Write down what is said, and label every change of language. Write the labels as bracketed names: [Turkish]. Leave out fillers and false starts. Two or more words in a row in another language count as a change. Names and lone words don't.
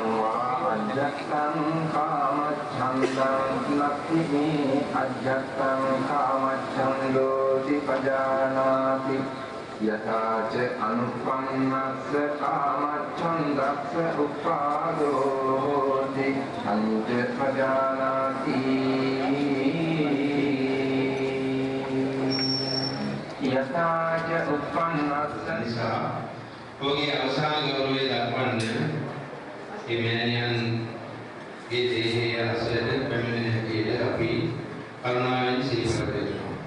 [Pali] වා අජ්ජත්තං කාමච්ඡන්දං නක්ඛිනේ අජ්ජත්තං කාමච්ඡන්දෝති පජානාති යථාච අනුපන්නස්ස කාමච්ඡන්දස්ස උපාදෝති අංච පජානාති යථාච උපන්නස්ස [Sinhala] නිසා ඔහුගේ අවසාන ගෞරවය දක්වන්න මේ මෑණියන්ගේ දේහය අසලට පැමිණෙන හැටියට අපි කරුණාවෙන් සිහිපත් කරනවා.